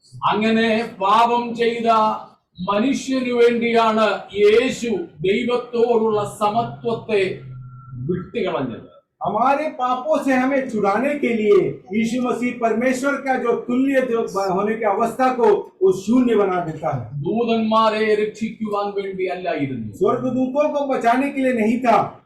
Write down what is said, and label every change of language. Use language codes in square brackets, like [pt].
[ml] അങ്ങനെ പാപം ചെയ്ത മനുഷ്യനു വേണ്ടിയാണ് യേശു ദൈവത്തോടുള്ള സമത്വത്തെ വിട്ടുകളഞ്ഞത്. [hi] हमारे पापों से हमें छुड़ाने के लिए यीशु मसीह परमेश्वर का जो तुल्य जो होने की अवस्था को वो शून्य बना देता है. [ml] ദൂതന്മാരെ രക്ഷിക്കുവാൻ വേണ്ടി അല്ലായിരുന്നു. [hi] स्वर्गदूतों को बचाने के लिए नहीं था.